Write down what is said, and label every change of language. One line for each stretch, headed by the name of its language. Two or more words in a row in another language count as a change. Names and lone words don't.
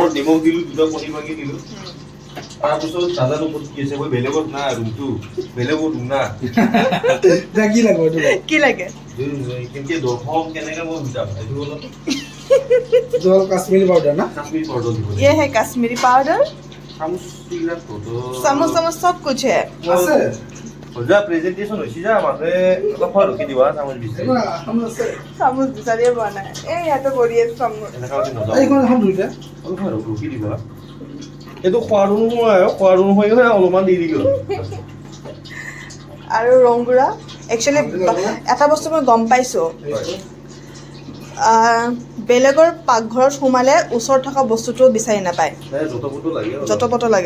Assamese: ওপৰত নিমখ দিলো দুটা কণী ভাঙি দিলো তাৰপিছত নাজানো ক'ত কি আছে মই বেলেগত না ৰুমটো বেলেগত ৰুম না কি লাগে এইটো কি লাগে কেনেকে দৰ্শক কেনেকে মই বুজাম এইটো অলপ জল কাশ্মীৰী পাউডাৰ না কাশ্মীৰ পাউডাৰ দিব
Hindi: ये है कश्मीरी पाउडर
Assamese: চামুচ বিলাক তো
Hindi: चम्मच चम्मच सब कुछ है
Assamese: আছে যা প্ৰেজেন্টেশন হৈছে যা মানুহে অলপ ৰখি দিবা চামুচ দিছে আছে চামুচ বিচাৰিয়ে পোৱা নাই এই ইয়াতে পৰি আছে চামুচ এনেকা হ'লে নযাব এইখন এখন দুইটা অলপ ৰখি দিবা এইটো খোৱাৰো নহয় খোৱাৰো নহয় অলপমান দি দিলো আৰু ৰংগুৰা একচুৱেলি এটা বস্তু মই গম পাইছোঁ বেলেগৰ পাকঘৰত সোমালে ওচৰত থকা বস্তুটো বিচাৰি নাপায় যত পত লাগে